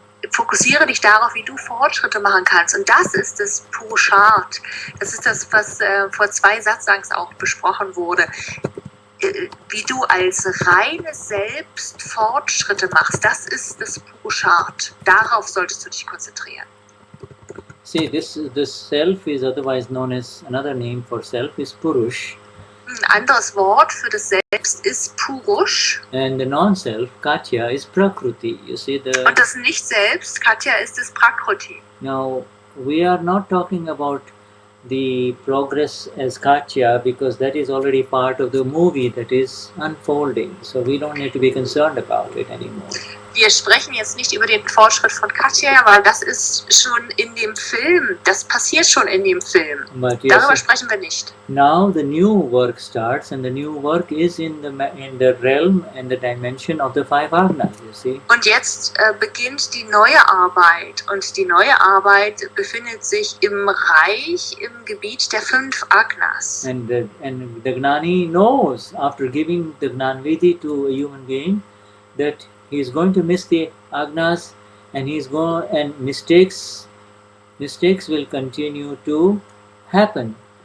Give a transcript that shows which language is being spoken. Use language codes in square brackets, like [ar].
[de] Fokussiere dich darauf, wie du Fortschritte machen kannst. Und das ist das Purusharth. Das ist das, was vor 2 Satsangs auch besprochen wurde. Wie du als reines Selbst Fortschritte machst, das ist das Purusharth. Darauf solltest du dich konzentrieren. [en] See, this self is otherwise known as, another name for self is Purush. [de] Ein anderes Wort für das Selbst ist Purush. [en] And the non-self, Katja, is Prakruti. You see the. [de] Und das Nicht-Selbst, Katja, ist das Prakruti. [en] Now, we are not talking about the progress as Katja, because that is already part of the movie that is unfolding. So we don't need to be concerned about it anymore. [de] wir sprechen jetzt nicht über den Fortschritt von Katja, weil das ist schon in dem Film, das passiert schon in dem Film. [en] But yes, [de] Darüber sprechen wir nicht. [en] now the new work starts, and the new work is in the realm and the dimension of the 5 Agnas, you see. [de] Und jetzt beginnt die neue Arbeit, und die neue Arbeit befindet sich im Reich, im Gebiet der 5 Agnas. [en] And the Gnani knows, after giving the Gnan Vidhi to a human being, that he is going to miss the Agnas, and mistakes will continue to happen.